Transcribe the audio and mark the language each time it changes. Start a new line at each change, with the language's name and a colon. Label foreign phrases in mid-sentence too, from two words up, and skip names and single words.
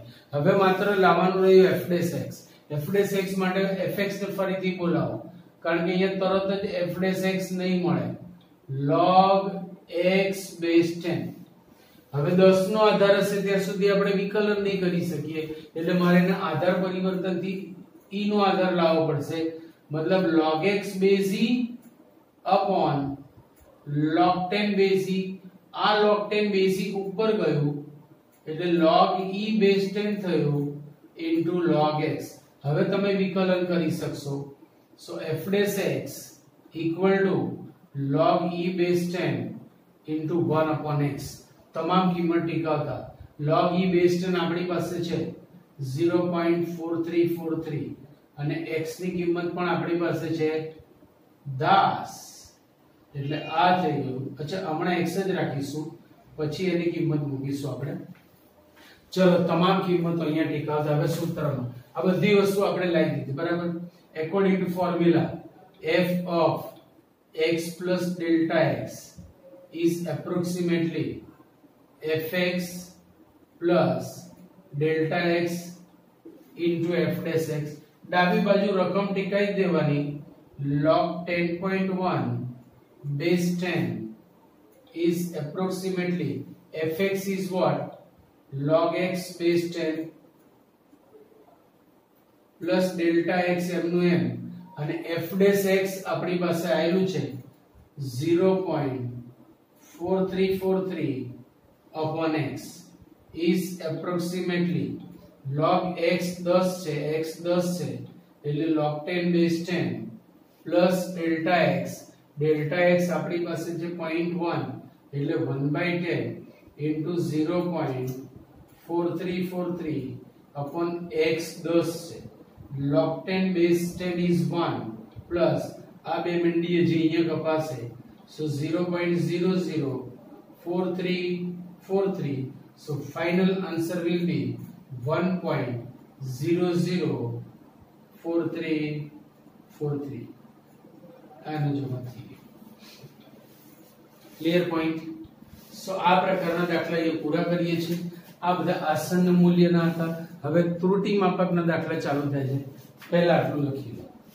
Gujarati: હવે માત્ર લાવવાનું રહ્યું
English: f dash x. f dash x
Gujarati: માટે fx ને ફરીથી બોલાવો કારણ કે અહીંયા તરત જ
English: f dash x
Gujarati: નહીં મળે.
English: log x base 10.
Gujarati: હવે 10 નો આધાર હશે ત્યાં સુધી આપણે વિકલન નહીં કરી શકીએ એટલે મારે એને આધાર પરિવર્તનથી e નો આધાર લાવવો પડશે.
English: મતલબ log x base e upon log 10 base e.
Gujarati: આ
English: log 10 base e
Gujarati: ઉપર ગયું એટલે
English: log e base 10
Gujarati: થયું
English: into log x.
Gujarati: હવે તમે વિકલન કરી શકશો.
English: so f dash x equal to log e base 10 into 1 upon x.
Gujarati: તમામ કિંમત ટીકાવતા
English: log e base 10
Gujarati: આપણી પાસે છે 0.4343 અને x ની કિંમત પણ આપણી પાસે છે 10 એટલે આ થઈ ગયું. અચ્છા હમણાં x જ રાખીશું, પછી એની કિંમત મૂકીશું આપણે. ચલો તમામ કિંમતો અહીંયા ટીકાવતા હવે સૂત્રમાં આ બધી વસ્તુ આપણે લાવી દીધી બરાબર
English: according to formula f of x plus delta x is approximately fx plus delta x into f dash x
Gujarati: ડાબી બાજુ રકમ ટીકાઈ દેવાની
English: log 10.1 base 10 is approximately fx is what log x base 10 plus delta x
Gujarati: એમનું એમ અને
English: f dash x
Gujarati: આપણી પાસે આયેલું છે
English: 0.4343 upon x is approximately log x 10 છે x 10
Gujarati: છે એટલે
English: log 10 base 10 plus delta x
Gujarati: આપણી પાસે છે
English: 0.1 એટલે 1/10 into 0.4343 upon x 10 છે log 10 base 10 is 1 plus
Gujarati: આ બે મંડીએ જે અહીંયા કપાશે
English: so
Gujarati: 0.004343
English: so final answer will be
Gujarati: 1.004343 આનો જવાબ થઈ ગયો
English: clear point so
Gujarati: આ પ્રકારના દાખલા એ પૂરા કરીએ છીએ આ બધા આસન્ન મૂલ્યના હતા હવે ત્રુટિ માપકના દાખલા ચાલુ થાય છે પહેલા આટલું લખી લો